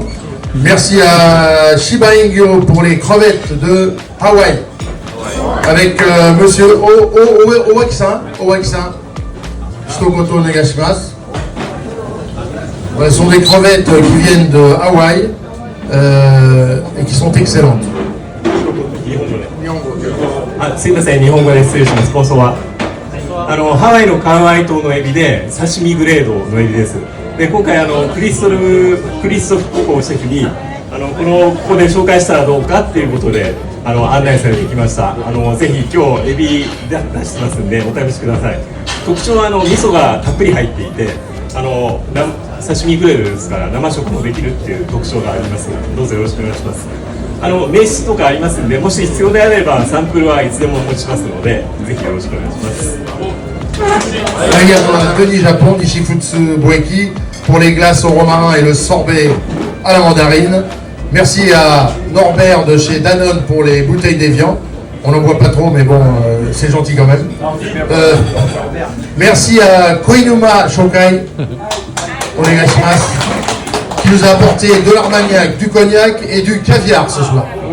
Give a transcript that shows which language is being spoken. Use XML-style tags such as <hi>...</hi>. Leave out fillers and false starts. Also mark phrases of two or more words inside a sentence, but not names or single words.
<fr>Merci à Shiba Ingyo pour les crevettes de Hawaï. Avec monsieur Oweksan, Stokoto Negashimasu. Ce sont des crevettes qui viennent de Hawaï et qui sont excellentes.</fr> <ja>すいません、日本語で失礼します。放送はハワイのカウアイ島のエビで刺身グレードのエビです。で今回クリストフココシェフにここで紹介したらどうかっていうことで案内されてきました。ぜひ今日エビ出してますんでお試しください。特徴は味噌がたっぷり入っていて刺身グレードですから生食もできるっていう特徴があります。どうぞよろしくお願いします。名刺とかありますんで、もし必要であればサンプルはいつでもお持ちしますので、ぜひよろしくお願いします。</ja> <fr>Arigato à Denis Japon, Nishifutsu Boeki pour les glaces au romarin et le sorbet à la mandarine. Merci à Norbert de chez Danone pour les bouteilles d'Evian. On n'en boit pas trop, mais bon, c'est gentil quand même. Merci à Koinuma Shokai, qui nous a apporté de l'armagnac, du cognac et du caviar ce soir.</fr>